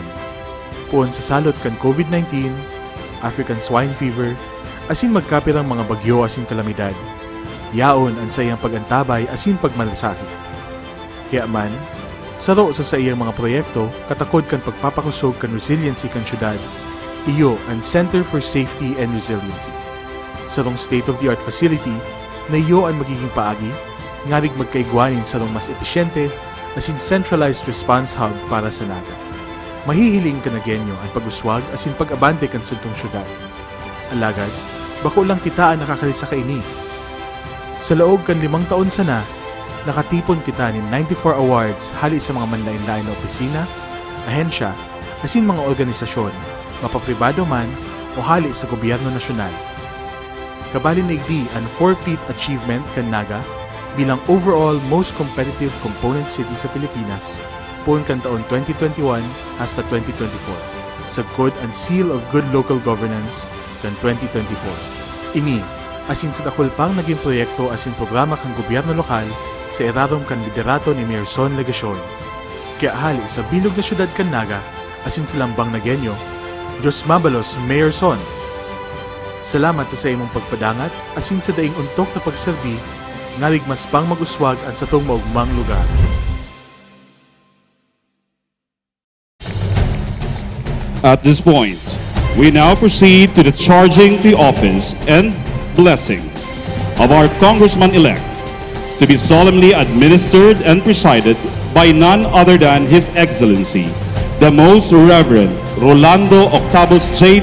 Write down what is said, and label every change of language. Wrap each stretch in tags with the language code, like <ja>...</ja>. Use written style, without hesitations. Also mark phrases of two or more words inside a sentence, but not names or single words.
<bik>Puon sa salot kan COVID-19, African Swine Fever, asin magkapirang mga bagyo asin kalamidad. Yaon ang sa iyang pagantabay asin pagmalasakit. Kaya man, saro sa iyang mga proyekto, katakod kan pagpapakusog kan resiliency kan syudad, iyo ang Center for Safety and Resiliency. Sa rong</bik> <en>state-of-the-art facility</en> <bik>na iyo ang magiging paagi, ngarig magkaigwanin sa rong mas episyente asin</bik> <en>centralized response hub</en> <bik>para sa Naga. Mahihiling ka Nagueño ang pag-uswag asin pag-abante kan sultong syudad. Alagad, bako lang kita ang nakakalisa ka ini. Sa laog kan 5 taon sana, nakatipon kita ni 94 awards hali sa mga manlain-lain na opisina, ahensya, asin mga organisasyon, mapapribado man o hali sa gobyerno nasyonal. Kabali na igdi ang 4-peat achievement kan Naga bilang</bik> <en>overall most competitive component city</en> <bik>sa Pilipinas poon kan taon 2021 hasta 2024 sa Good and Seal of Good Local Governance kan 2024. Ini, asin sa dakol pang naging proyekto asin programa kan gobyerno lokal sa irarom kan liderato ni Mayor Son Legacion. Kaya hali sa bilog na syudad kan Naga asin sa lambang Nagueño, Diyos mabalos Mayor Son. Salamat sa imong pagpadangat asin sa daing untok na pagserbi ngarig mas pang mag-uswag ang satong maugmang lugar.</bik> <en>At this point, we now proceed to the charging the office and blessing of our Congressman-elect, to be solemnly administered and presided by none other than His Excellency, the Most Reverend Rolando Octavos J.</en>